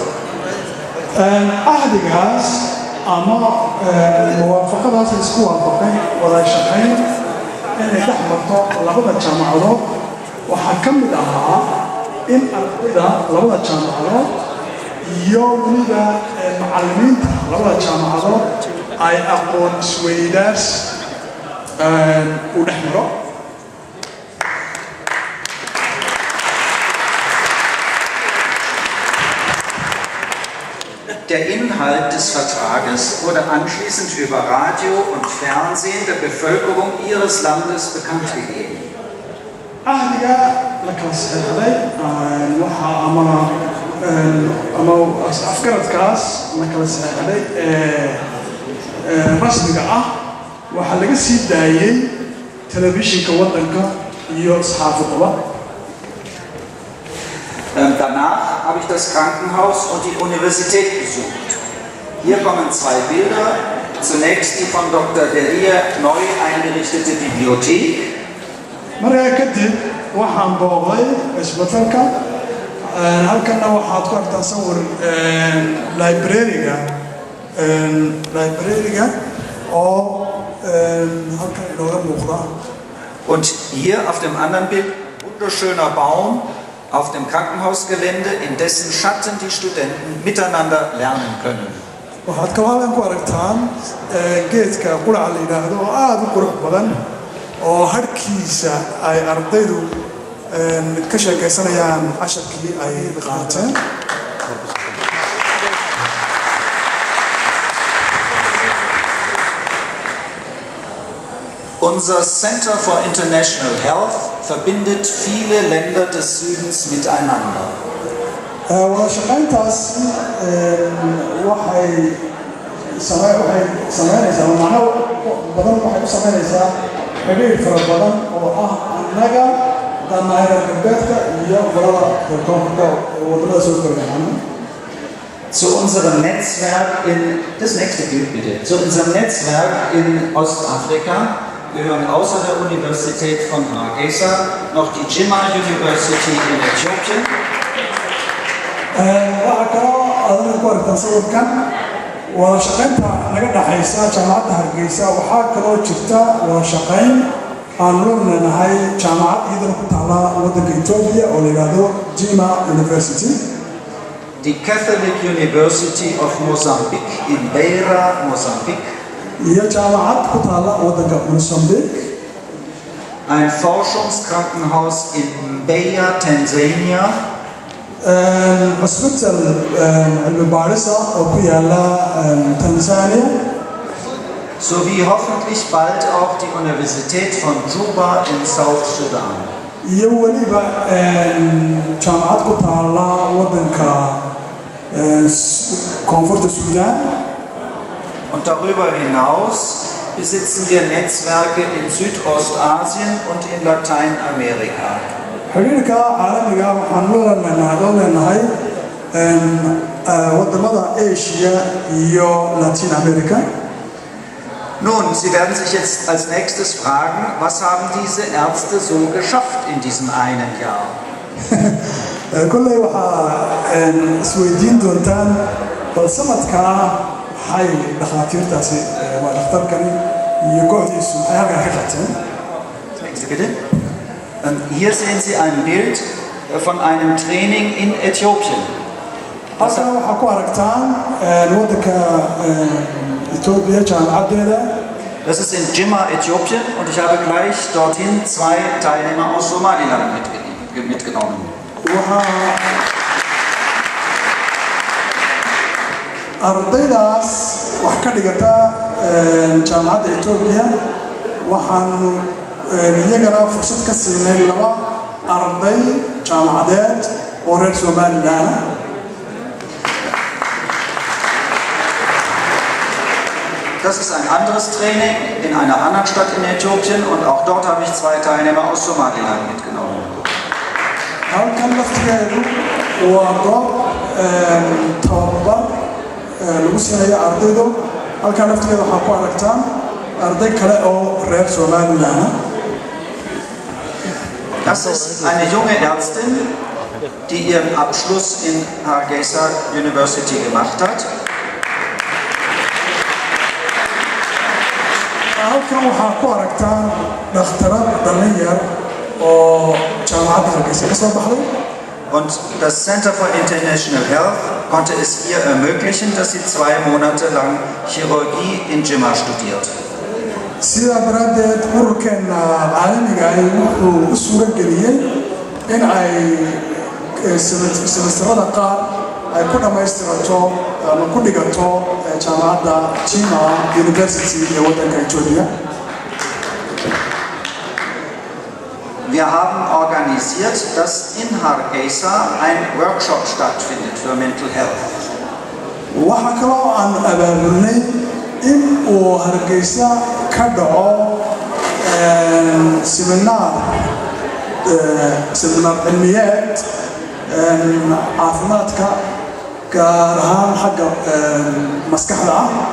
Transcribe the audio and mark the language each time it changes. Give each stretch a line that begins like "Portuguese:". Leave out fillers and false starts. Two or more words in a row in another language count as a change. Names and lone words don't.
Somali: ahdigaas ama muwaafaqadaas isku waafaqay wada shaqayn inay dhex marto labada jaamacadood waxaa ka mid ahaa in ardayda labada jaamacadood iyo weliba macallimiinta labada jaamacadood ay aqoon isweydaars u dhex maro.
German: Der Inhalt des Vertrages wurde anschließend über Radio und Fernsehen der Bevölkerung ihres Landes bekannt gegeben.
Somali: ahdiga la kala saxeexday waxa ama afgaradkaas la kala saxeexday rasmiga ah waxaa laga sii daayey telefishinka waddanka iyo saxaafadaba.
German: Danach habe ich das Krankenhaus und die Universität besucht. Hier kommen zwei Bilder. Zunächst die von Dr. Deria neu eingerichtete Bibliothek.
Somali: markaa kadib waxaan booqday isbitaalka halkana waxaad ku arkaa sawir librariga oo halkan inooga muuqda.
German: Und hier auf dem anderen Bild wunderschöner Baum auf dem Krankenhausgelände, in dessen Schatten die Studenten miteinander lernen können.
Somali: waxaad kaloo halkan ku aragtaan geedka quraca la yidhaahdo oo aada u qurux badan oo harkiisa ay ardaydu ka sheekaysanayaan casharkii ay qaateen.
German: Unser Center for International Health verbindet viele Länder des Südens miteinander.
Somali: wada shaqayntaas waxay samaynaysaa macno badan waxay u samaynaysaa xiriir fara badan oo ah annaga danaayar galbeedka iyo gobolada koonfurta wadamada soo korayaan.
German: Zu unserem Netzwerk das nächste Bild bitte, zu unserem Netzwerk in Ostafrika gehören außer der Universität von Hargeisa noch die Jimma University in Äthiopien.
Somali: waxaa kaloo adana ku aragtaa sawirkan wada shaqaynta naga dhaxaysa jaamacadda Hargeysa waxaa kaloo jirta wada shaqayn aan loo leenahay jaamacad iyadana ku taala waddanka Ethiopia oo la yiraahdo Jimma University.
German: Die Catholic University of Mozambique in Beira, Mosambik.
Somali: iyo jaamacad ku taala waddanka Mozambique.
German: Ein Forschungskrankenhaus in Mbeya, Tansania.
Somali: hospital cilmi baarisa oo ku yaala Tansania.
German: Sowie hoffentlich bald auch die Universität von Juba in South Sudan.
Somali: iyo weliba jaamacad ku taala waddanka koonfurta Sudan.
German: Und darüber hinaus besitzen wir Netzwerke in Südostasien und in Lateinamerika.
Somali: xiriirka caalamiga waxaan loo leenahay wadamada Asia iyo Latin America.
German: Nun, Sie werden sich jetzt als nächstes fragen, was haben diese Ärzte so geschafft in diesem einen Jahr?
Somali: kolley waxaa isweydiin doontaan bal sanadkaa maxay dhakhaatiirtaasi waa dhakhtarkani iyo kooxdiisu ay halkan ka qabteen.
German: Nächste bitte. Hier sehen Sie ein Bild von einem Training in Äthiopien.
Somali: halkan waxaa ku aragtaan waddanka Ethiopia jaamacadeeda.
German: Das ist in Jimma, Äthiopien, und ich habe gleich dorthin 2 Teilnehmer aus Somaliland mitgenommen.
Somali: ardaydaas wax ka dhigata jaamacadda Ethiopia waxaanu iyagana fursad ka siinay 2 arday jaamacadeed oo reer Somaliland.
German: Das ist ein anderes Training in einer anderen Stadt in Äthiopien, und auch dort habe ich 2 Teilnehmer aus Somaliland mitgenommen.
Somali: halkan laftigeedu waa goob tababar lagu siinayo ardaydu. halkan laftigeeda waxaa ku aragtaan arday kale oo reer Somaliland.
German: Das ist eine junge Ärztin, die ihren Abschluss in Hargeisa University gemacht hat.
Somali: halkan waxaa ku aragtaan dhakhtarad dhalinyar oo jaamacadda Hargeysa ka soo baxday.
German: Und das Center for International Health konnte es ihr ermöglichen, dass sie 2 Monate lang Chirurgie in Jimma studiert.
Somali: sidaa daraaddeed ururkeenna caalamiga ah wuxuu u suura geliyey in ay semesterada qaar ay ku dhammaystirato ama ku dhigato jaamacadda Jimma University ee waddanka Ethiopia.
German: Wir haben organisiert, dass in Hargeisa ein Workshop stattfindet für
English: Mental Health.
Somali: waxaa kaloo aan abaabulnay in uu Hargeysa ka dhaco seminar cilmiyeed caafimaadka gaar ahaan xagga maskaxda ah.